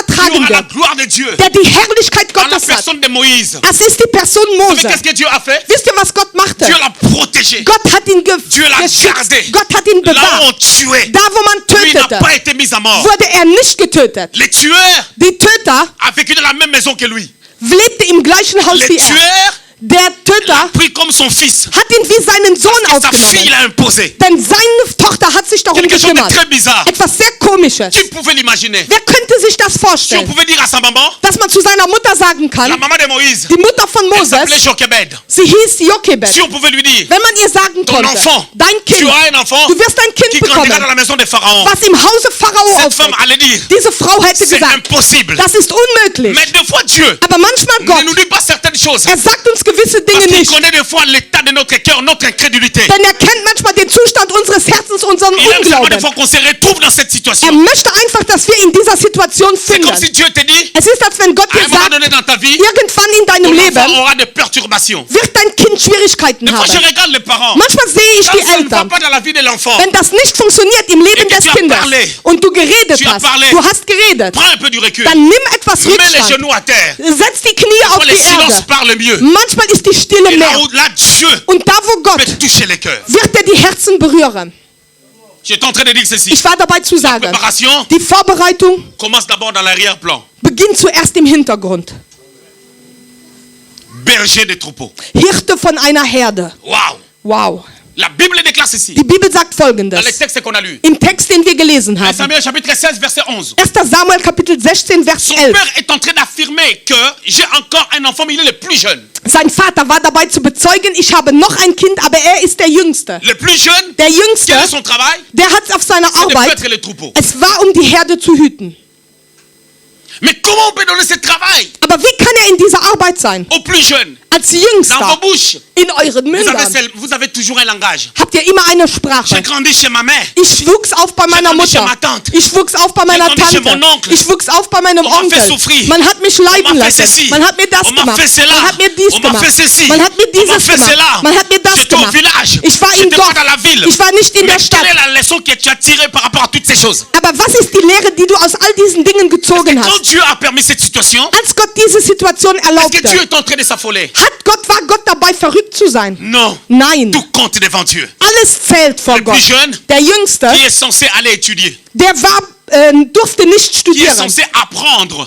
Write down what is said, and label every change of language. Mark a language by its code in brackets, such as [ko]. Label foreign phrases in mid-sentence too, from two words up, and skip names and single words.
[fr] Qui [de] tragen [fr] aura la [de] wird, [fr] gloire de Dieu. [de] der die Herrlichkeit [fr] En la [de] Gottes hat. [fr] personne de Moïse. [de] Das ist die Person [fr] Mais [de] Mose. [fr] qu'est-ce que Dieu a fait? [de] Wisst ihr, was Gott machte? [fr] Dieu l'a protégé. [de] Gott hat ihn [fr] Dieu l'a [de] geschützt. [fr] gardé. [de] Gott hat ihn [fr] Là où [de] bewahrt. [fr] on tuait, [de] Da, wo man [fr] lui n'a [de] tötete, [fr] pas été mis à mort. [de] wurde er nicht getötet. [fr] Les tueurs [de] Die Töter [fr] a vécu dans la même maison que lui. [de] lebte im gleichen Haus [fr] Les [de] wie er. [fr] tueurs [de] Der [fr] l'a [de] Töter [fr] pris comme son fils. [de] hat ihn wie seinen Sohn [fr] Et sa fille [de] aufgenommen. [fr] l'a imposé. [de] Denn seine Tochter hat sich darum [fr] Quelque chose de [de] gekümmert. [fr] très bizarre. [de] Etwas sehr Komisches. [fr] Qui pouvait l'imaginer? [de] Wer könnte sich das [fr] Si on [de] vorstellen? [fr] pouvait dire à sa maman, [de] Dass man zu seiner Mutter sagen [fr] la [de] kann, [fr] maman de Moïse, [de] die Mutter von [fr] elle s'appelait [de] Moses, [fr] Jochebed. [de] sie hieß Jochebed. [fr] Si on pouvait lui dire, [de] Wenn man ihr sagen [fr] ton [de] konnte, [fr] enfant, [de] dein [fr] tu [de] Kind, [fr] as un enfant [de] du wirst ein [fr] qui [de] Kind [fr] grandira [de] bekommen, [fr] dans la maison de Pharaon. [de] was im Hause Pharao [fr] Cette femme [de] aufwächst. [fr] allait dire, [de] Diese Frau hätte [fr] c'est [de] gesagt, [fr] impossible. [de] das ist unmöglich. [fr] Mais des fois Dieu [de] Aber manchmal [fr] ne [de] Gott, [fr] nous dit pas certaines choses. [de] er sagt uns gewisse [fr] Parce [de] Dinge [fr] qu'il [de] nicht. [fr] connaît des fois l'état de notre cœur, notre incrédulité. [de] Denn er kennt manchmal den Zustand unseres Herzens, unseren [fr] Il aime seulement des [de] Unglauben. [fr] fois qu'on se retrouve dans cette [de] Er [fr] situation. [de] möchte einfach, dass wir in dieser Situation [fr] C'est [de] finden. [fr] comme si Dieu te dit, [de] Es ist, als wenn Gott [fr] à un [de] dir [fr] moment [de] sagt, [fr] donné dans ta vie, [de] irgendwann in [fr] ton [de] deinem [fr] enfant [de] Leben [fr] aura des perturbations. [de] wird dein Kind Schwierigkeiten [fr] Des fois, je [de] haben. [fr] regarde les parents. [de] Manchmal sehe ich [fr] Quand [de] die [fr] ça ne va [de] Eltern. [fr] pas dans la vie de l'enfant, [de] Wenn das nicht funktioniert im Leben [fr] Et que [de] des [fr] tu as [de] Kindes [fr] parlé. [de] und du geredet [fr] Tu as [de] hast, [fr] parlé. [de] du hast geredet, [fr] prends un peu du recul. [de] dann nimm etwas [fr] Mets les [de] Rückstand. [fr] genoux à terre. [de] Setz die Knie auf [fr] Quand les [de] die [fr] silences [de] Erde. [fr] parlent mieux. [de] Manchmal ist die Stille [fr] Et là [de] mehr. [fr] où là, Dieu [de] Und da, wo Gott, [fr] peut toucher les cœurs. [de] wird er die Herzen berühren. [fr] J'étais en train de dire ceci. [de] Ich war dabei zu [fr] La [de] sagen, [fr] préparation [de] die Vorbereitung [fr] commence d'abord dans l'arrière-plan. [de] beginnt zuerst im Hintergrund. [fr] Berger des troupeaux. [de] Hirte von einer Herde. Waouh! Wow. [fr] La Bible déclare ceci. [de] Die Bibel sagt [fr] Dans les [de] Folgendes. [fr] textes qu'on a lus. [de] Im Text, den wir gelesen [fr] 1 [de] haben. [fr] Samuel chapitre 16, verset 11. [de] 1. Samuel Kapitel 16, Vers [fr] Son [de] 11. [fr] père est en train d'affirmer que j'ai encore un enfant, mais il est le plus jeune. [de] Sein Vater war dabei zu bezeugen, ich habe noch ein Kind, aber er ist der Jüngste. [fr] Le plus jeune, [de] Der [fr] quel [de] Jüngste, [fr] est son travail? [de] der hat auf seiner [fr] C'est de [de] Arbeit, [fr] paître les troupeaux. [de] es war, um die Herde zu hüten. [fr] Mais comment on peut donner ce travail [de] Aber wie kann er in dieser Arbeit sein? [fr] au plus jeune? [de] Als [fr] Dans vos [de] Jüngster [fr] bouches, [de] in euren Mündern [fr] vous avez toujours un langage. [de] habt ihr immer eine [fr] J'ai [de] Sprache. [fr] grandi chez ma mère. [de] Ich wuchs auf bei meiner [fr] grandi chez [de] Mutter. [fr] ma tante. [de] Ich wuchs auf bei meiner [fr] grandi chez [de] Tante. [fr] mon oncle. [de] Ich wuchs auf bei meinem [fr] On m'a fait [de] Onkel. [fr] souffrir. [de] Man hat mich [fr] On [de] leiden [fr] m'a fait [de] lassen. [fr] ceci. [de] Man hat mir das [fr] On m'a [de] gemacht. [fr] fait cela. [de] Man hat mir dies [fr] On m'a [de] gemacht. [fr] fait ceci. [de] Man hat mir [fr] On m'a [de] dieses [fr] fait [de] gemacht. [fr] cela. [de] Man hat mir das [fr] J'étais au [de] gemacht. [fr] village. [de] Ich war im [fr] J'étais [de] Dorf. [fr] pas dans la ville. [de] Ich war nicht in der [fr] Mais [de] Stadt. [fr] quelle est la leçon que tu as tirée par rapport à toutes ces choses? [de] Aber was ist die Lehre, die du aus all diesen Dingen [fr] Et [de] gezogen [fr] quand [de] hast? [fr] Dieu a permis cette situation, [de] Als Gott diese Situation [fr] est-ce que [de] erlaubte, [fr] Dieu est en train de s'affoler? [de] war Gott dabei, verrückt zu sein? [fr] Non. [de] Nein. [fr] Tout compte devant Dieu. [de] Alles zählt vor [fr] Le plus [de] Gott. [fr] jeune, [de] Der Jüngste, [fr] qui est censé aller étudier, [de] der durfte nicht [fr] qui est [de] studieren. [fr] censé apprendre,